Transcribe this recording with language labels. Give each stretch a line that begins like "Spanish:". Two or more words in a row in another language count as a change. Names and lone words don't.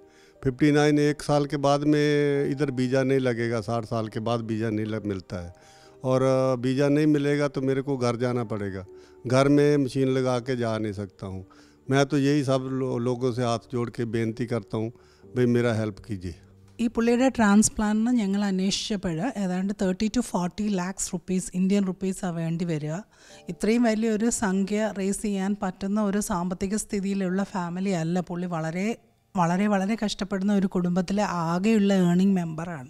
Hindi: 59 1 साल के बाद में इधर वीज़ा नहीं लगेगा. 60 साल के बाद वीज़ा नहीं मिलता है और वीज़ा नहीं मिलेगा तो मेरे को घर जाना पड़ेगा. घर में मशीन लगा के जा नहीं सकता हूँ. मैं तो यही सब लोगों से हाथ जोड़ के बेनती करता हूँ, भाई मेरा हेल्प कीजिए.
Malayalam: ഈ പുള്ളിയുടെ ട്രാൻസ്പ്ലാന്റിന് ഞങ്ങൾ അന്വേഷിച്ചപ്പോൾ ഏതാണ്ട് 30 to 40 lakhs
English: rupees Indian
Malayalam: റുപ്പീസാണ് വേണ്ടി വരിക. ഇത്രയും വലിയൊരു സംഖ്യ റേസ് ചെയ്യാൻ പറ്റുന്ന ഒരു സാമ്പത്തിക സ്ഥിതിയിലുള്ള ഫാമിലി അല്ല പുള്ളി. വളരെ വളരെ വളരെ കഷ്ടപ്പെടുന്ന ഒരു കുടുംബത്തിലെ ആകെയുള്ള
English: earning member.